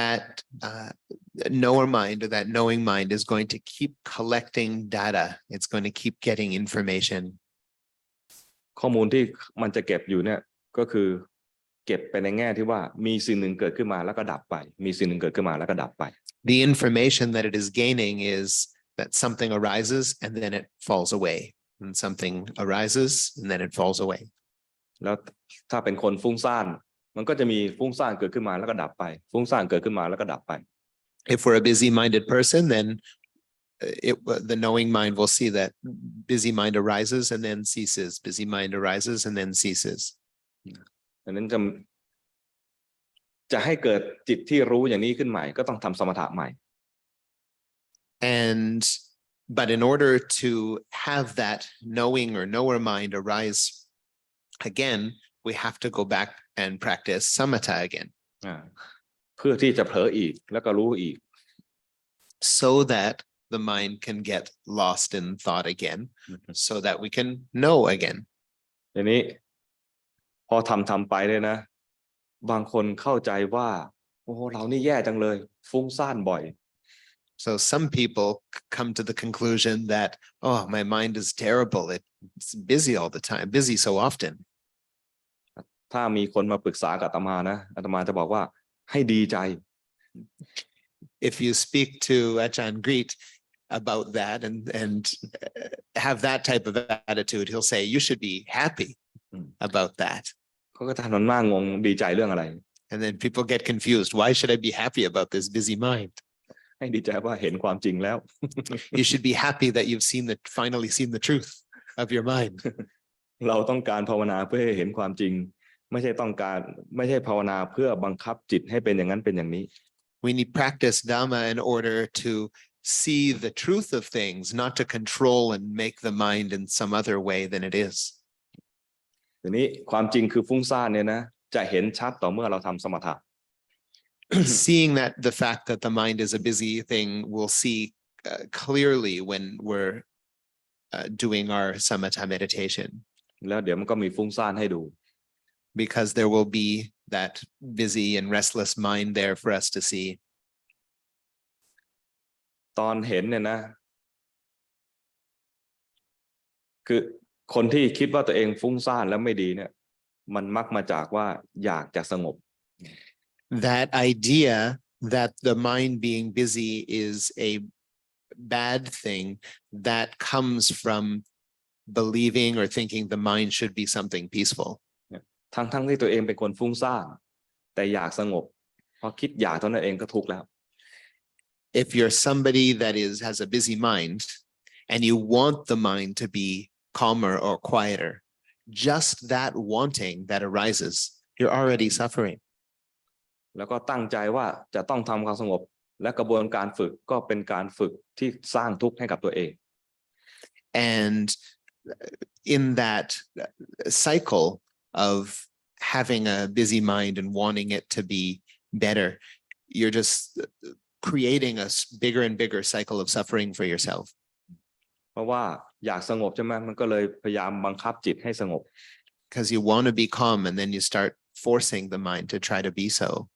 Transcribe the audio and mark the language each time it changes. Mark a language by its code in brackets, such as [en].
[en] That knower mind or that knowing mind is going to keep collecting data. It's going to keep getting information. [th] ข้อมูลที่มันจะเก็บอยู่เนี่ยก็คือเก็บไปในแง่ที่ว่ามีสิ่งหนึ่งเกิดขึ้นมาแล้วก็ดับไปมีสิ่งหนึ่งเกิดขึ้นมาแล้วก็ดับไป [en] The information that it is gaining is that something arises and then it falls away, and something arises and then it falls away. [th] แล้วถ้าเป็นคนฟุ้งซ่านมันก็จะมีฟุ้งซ่านเกิดขึ้นมาแล้วก็ดับไปฟุ้งซ่านเกิดขึ้นมาแล้วก็ดับไป [en] If we're a busy-minded person, then the knowing mind will see that busy mind arises and then ceases. Busy mind arises and then ceases. [th] ดังนั้นจะให้เกิดจิตที่รู้อย่างนี้ขึ้นใหม่ก็ต้องทำสมถะใหม่ [en] But in order to have that knowing or knower mind arise again, we have to go back and practice samatha again. [th] เพื่อที่จะเผลออีกแล้วก็รู้อีก [en] So that the mind can get lost in thought again, so that we can know again. [th] ทีนี้พอทำไปเลยนะบางคนเข้าใจว่า โอ้เรานี่แย่จังเลยฟุ้งซ่านบ่อย [en] So some people come to the conclusion that, oh, my mind is terrible. It's busy all the time, busy so often. [th] ถ้ามีคนมาปรึกษากับอาตมานะอาตมาจะบอกว่าให้ดีใจ [en] If you speak to Ajahn Krit about that and have that type of attitude, he'll say, you should be happy about that. [th] เขาก็จะทำหน้างงดีใจเรื่องอะไร [en] And then people get confused. Why should I be happy about this busy mind? [th] ให้ดีใจว่าเห็นความจริงแล้ว [en] You should be happy that you've finally seen the truth of your mind. [th] เราต้องการภาวนาเพื่อให้เห็นความจริงไม่ใช่ภาวนาเพื่อบังคับจิตให้เป็นอย่างนั้นเป็นอย่างนี้ [en] We need practice Dhamma in order to see the truth of things, not to control and make the mind in some other way than it is. [th] ทีนี้ความจริงคือฟุ้งซ่านเนี่ยนะจะเห็นชัดต่อเมื่อเราทำสมถะ [en] Seeing that the fact that the mind is a busy thing, we'll see clearly when we're doing our samatha meditation. [th] แล้วเดี๋ยวมันก็มีฟุ้งซ่านให้ดู [en] Because there will be that busy and restless mind there for us to see. [th] ตอนเห็นเนี่ยนะคือคนที่คิดว่าตัวเองฟุ้งซ่านแล้วไม่ดีเนี่ยมันมักมาจากว่าอยากจะสงบ [en] That idea that the mind being busy is a bad thing, that comes from believing or thinking the mind should be something peaceful. [th] ทั้งที่ตัวเองเป็นคนฟุ้งซ่านแต่อยากสงบพอคิดอยากเท่านั้นเองก็ทุกข์แล้ว [en] If you're somebody that has a busy mind and you want the mind to be calmer or quieter, just that wanting that arises, you're already suffering. [th] แล้วก็ตั้งใจว่าจะต้องทำความสงบและกระบวนการฝึกก็เป็นการฝึกที่สร้างทุกข์ให้กับตัวเอง [en] And in that cycle of having a busy mind and wanting it to be better, you're just creating a bigger and bigger cycle of suffering for yourself. [th] เพราะว่าอยากสงบใช่ไหมมันก็เลยพยายามบังคับจิตให้สงบ [en] Because you want to be calm and then you start forcing the mind to try to be so.